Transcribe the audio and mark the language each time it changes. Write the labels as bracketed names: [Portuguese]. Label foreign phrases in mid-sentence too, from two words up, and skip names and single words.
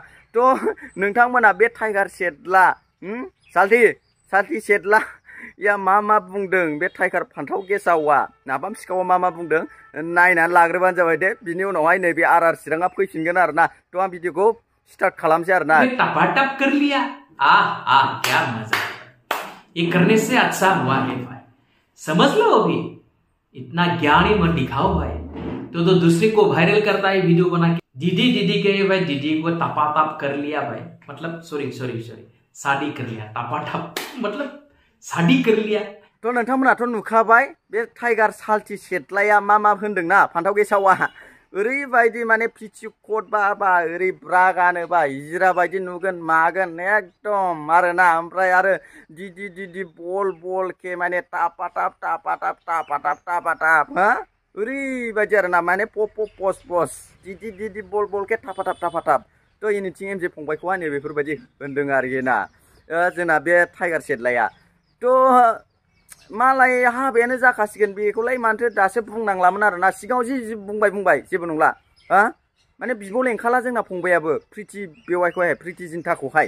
[Bodo] तो नोंथांमोना बे टाइगार सेटला साल्थि सेटला या मा बुंदों बे टाइगार फान्थाव गेसावा नाफाम सिखावा मा बुंदों नायनानै लाग्रोबानो जाबाय दे बिनि उनावहाय नैबे आर चिराङा फैफिनगोन आरोना। तो आं भिडिअखौ स्टार्ट खालामसै आरोना। [Hindi] टपा टप कर लिया क्या मजा, ये करने से अच्छा हुआ है भाई, समझ लो अभी इतना ज्ञानी मत दिखाओ भाई। तो दूसरे को वायरल करता है वीडियो बना के दीदी दीदी के भाई दीदी को तपा ताप कर लिया भाई, मतलब सॉरी शादी कर लिया तपा टप मतलब शादी कर लिया। [Bodo] तो नोंथांमोनाथ' नुखाबाय बे टाइगार साल्थि सेटलाया मा होनदोंना फान्थाव गेसावा ओरैबायदि माने पिथिकट बा ओरै ब्रा गानोबा हिजरा बायदि नुगोन मागोन एकदम आरोना। ओमफ्राय आरो दीदी बल के माने टापा टाप हा ओरैबायदि आरोना माने पस दीदी बल के टापा टाप तो एनिथिं एमजे फंबायखौहाय नै बेफोरबायदि होनदों आरोखि ना जोंना बे टाइगार सेटलाया। तो मालाय हाबायानो जाखासिगोन बेखौलाय माथो दासो बुंनांलामोन आरोना सिगाङाव जि बुंबाय जेबो नंला हा माने बिब' लेंखाला जोंना फंबायाबो प्रिति बेवाइखौहाय प्रिति जिन्टाखौहाय